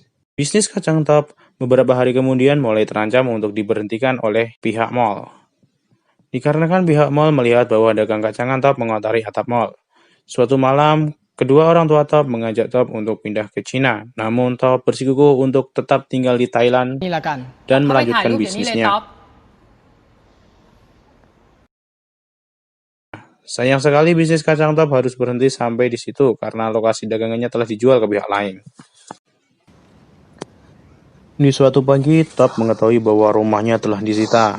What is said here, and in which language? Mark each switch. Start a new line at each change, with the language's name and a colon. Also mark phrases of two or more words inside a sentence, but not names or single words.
Indonesian: Bisnis kacang Top beberapa hari kemudian mulai terancam untuk diberhentikan oleh pihak mall. Dikarenakan pihak mall melihat bahwa dagang kacangan Top mengotori atap mall. Suatu malam, kedua orang tua Top mengajak Top untuk pindah ke Cina. Namun Top bersikukuh untuk tetap tinggal di Thailand
Thai: นี่ละกัน
Indonesian: dan
Thai: เขาไปถ่าย
Indonesian: melanjutkan
Thai: รูปอย่างนี้เลย
Indonesian: bisnisnya. ท็อป Sayang sekali bisnis kacang Top harus berhenti sampai di situ karena lokasi dagangannya telah dijual ke pihak lain. Di suatu pagi, Top mengetahui bahwa rumahnya telah disita.